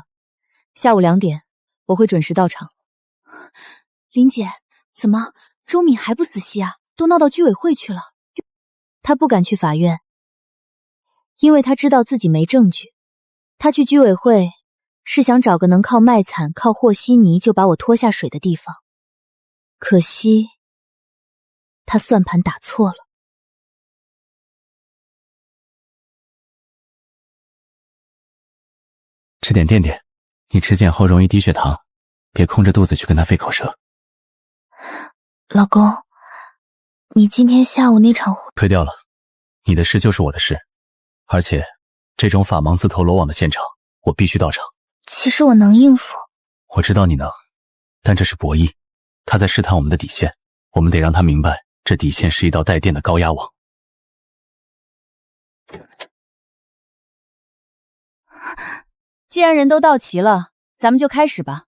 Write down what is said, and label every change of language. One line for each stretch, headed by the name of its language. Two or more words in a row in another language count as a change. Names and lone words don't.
Chinese: 下午2點，我會準時到場。林姐，怎麼周敏還不死心啊？都鬧到居委會去了。她不敢去法院，因為她知道自己沒證據。她去居委會是想找個能靠賣慘、靠和稀泥就把我拖下水的地方。可惜，她算盤打錯了。吃点垫垫，你吃碱后容易低血糖，別空着肚子去跟他費口舌。老公，你今天下午那場推掉了，你的事就是我的事，而且這種法盲自投羅網的現場，我必須到場。其實我能應付。我知道你能，但這是博弈，他在試探我們的底線，我們得讓他明白，這底線是一道帶電的高壓網。既然人都到齊了，咱們就開始吧。